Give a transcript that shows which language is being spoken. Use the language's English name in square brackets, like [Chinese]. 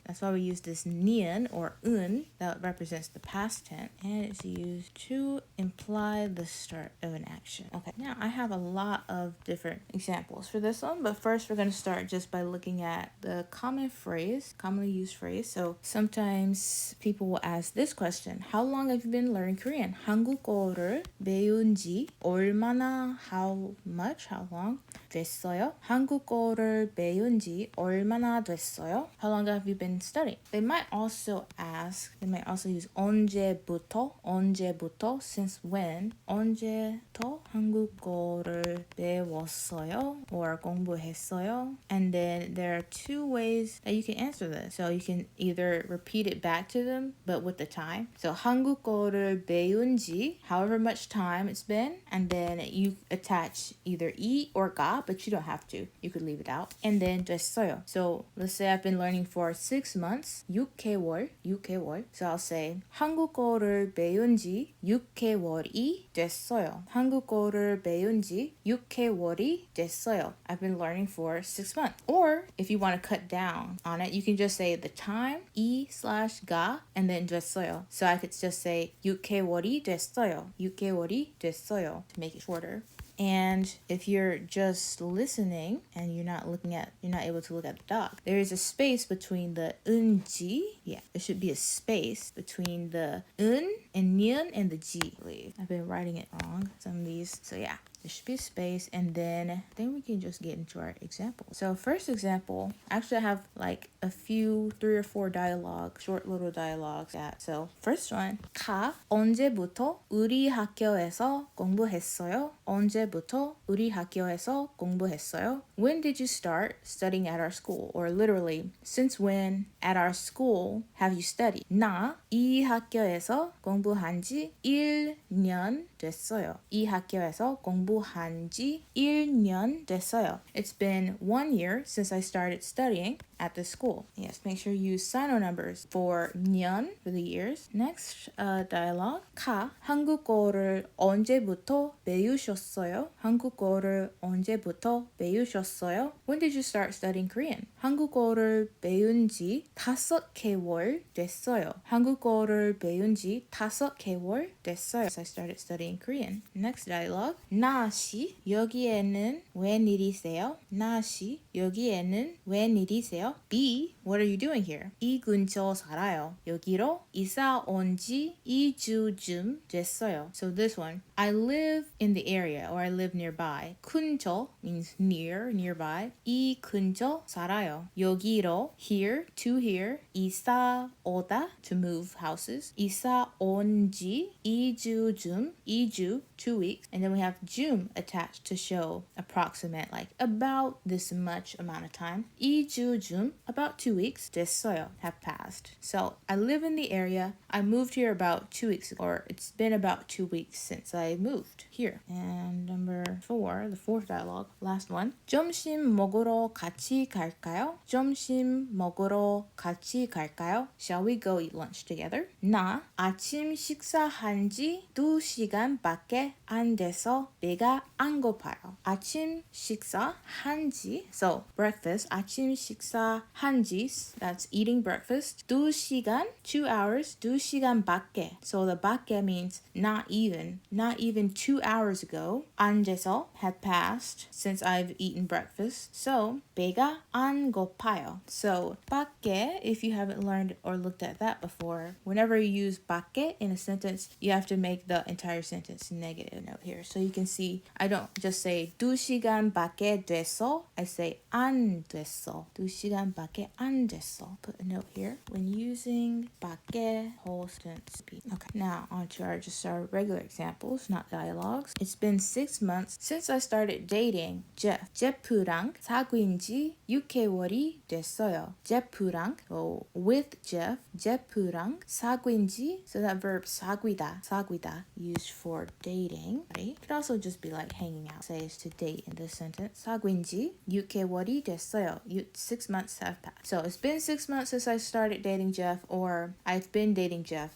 [English] That's why we use this nian or un that represents the past tense, and it's used to imply the start of an action. Okay, now I have a lot of different examples for this one, but first we're going to start just by looking at the commonly used phrase. So sometimes people will ask this question: how long have you been learning Korean? [Korean] 한국어를 배운 지 얼마나, [English] how long [Korean] 됐어요? 한국어를 배운 지 얼마나 됐어요? [English] How long have you been studying? They might also use 언제부터, since when, [Korean] 언제부터 한국어를 배웠어요 [English] or 공부했어요. And then there are two ways that you can answer this. So you can either repeat it back to them, but with the time. So [Korean] 한국어를 배운 지, [English] however much time it's been, and then you attach either 이 or 가, but you don't have to. You could leave it out. And then 됐어요. So let's say I've been learning for 6 months, 6개월. So I'll say [Korean] 한국어를 배운 지 6개월이 됐어요. 한국어를 배운 지 6개월이 됐어요. [English] I've been learning for 6 months. Or if you want to cut down on it, you can just say the time, 이/가, and then 됐어요. So I could just say [Korean] 6개월이 됐어요. 6개월이 됐어요 [English] to make it shorter. And if you're just listening and you're not able to look at the doc, there is a space between the 은지. Yeah, there should be a space between the 은 and nian and the ji. I've been writing it wrong, some of these. So yeah, there should be a space, and then we can just get into our example. So first example, actually I have like a few 3 or 4 short little dialogues. So first one, [Korean] 언제부터 우리 학교에서 공부했어요? 언제부터 우리 학교에서 공부했어요? [English] When did you start studying at our school? Or literally, since when at our school have you studied? [Korean] 나 이 학교에서 공부한 지 1년 됐어요. 이 학교에서 공부한 지 1년 됐어요. [English] It's been 1 year since I started studying at the school. Yes, make sure you use sino numbers for 년 for the years. Next dialogue. [Korean] 한국어를 언제부터 배우셨어요? 한국어를 언제부터 배우셨어요? [English] When did you start studying Korean? [Korean] 한국어를 배운 지 5개월 됐어요. 한국어를 배운 지 5개월 됐어요. [English] So I started studying Korean. Next dialogue. [Korean] 나씨, 여기에는 웬일이세요? 나씨, 여기에는 웬일이세요? [English] B, what are you doing here? [Korean] 이 근처 살아요. 여기로 이사 온 지 2주쯤 됐어요. [English] So this one, I live in the area, or I live nearby. 근처 means nearby. [Korean] 이 근처 살아요. [English] 여기로, here, to here. [Korean] 이사 오다, [English] to move houses. [Korean] 이사 온 지 2주쯤, 2주, [English] 2 weeks. And then we have 줌 attached to show approximate, like about this much amount of time. 2주쯤 좀, about 2 weeks, 됐어요, have passed. So I live in the area. I moved here about 2 weeks ago, or it's been about 2 weeks since I moved here. And number 4, the fourth dialogue, last one. [Korean] 점심 먹으러 같이 갈까요? 점심 먹으러 같이 갈까요? [English] Shall we go eat lunch together? [Korean] 나 아침 식사한 지 2시간밖에 안 돼서 배가 안 고파요. 아침 식사한 지, [English] so breakfast, [Korean] 아침 식사한 지, [English] that's eating breakfast. [Korean] 2시간, [English] 2 hours, [Korean] 2시간밖에. [English] So the 밖에 means not even 2 hours ago. [Korean] 안 돼서 [English] had passed since I've eaten breakfast. [Korean] So 배가 안 고파요. [English] So 밖에, if you haven't learned or looked at that before, whenever you use 밖에 in a sentence, you have to make the entire sentence negative note here. So you can see I don't just say [Korean] 2시간밖에 돼서. [English] I say [Korean] 안 됐어. 2시간밖에 안 됐어. [English] Put a note here. When using 밖에, whole sentence. Okay, now on to our regular examples, not dialogues. It's been 6 months since I started dating Jeff. [Korean] 제프랑 사귄 지 6개월이 됐어요. [English] 제프랑, so with Jeff, [Korean] 제프랑 사귄 지, [English] so that verb 사귀다, used for dating, right? It could also just be like hanging out. Say is to date in this sentence. [Korean] 사귄 지 6개월이 됐어요. [English] 6 months have passed. So it's been 6 months since I started dating Jeff, or I've been dating Jeff.